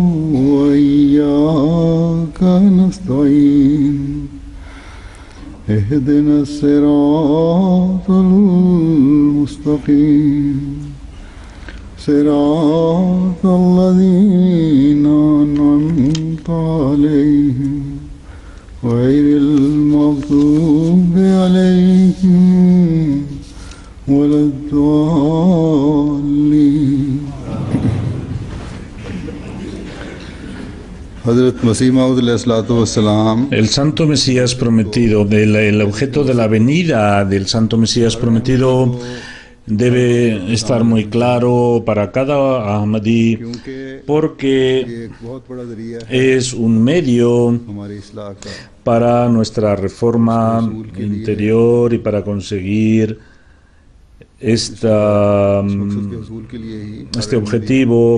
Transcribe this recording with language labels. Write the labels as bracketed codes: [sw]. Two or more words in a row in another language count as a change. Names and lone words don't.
[ar] وإياك نستعين اهدنا الصراط المستقيم صراط الذين أنعمت عليهم غير المغضوب عليهم ولا الضالين. [es] El Santo Mesías prometido, el objeto de la venida del Santo Mesías prometido debe estar muy claro para cada Ahmadí, porque es un medio para nuestra reforma interior y para conseguir este objetivo.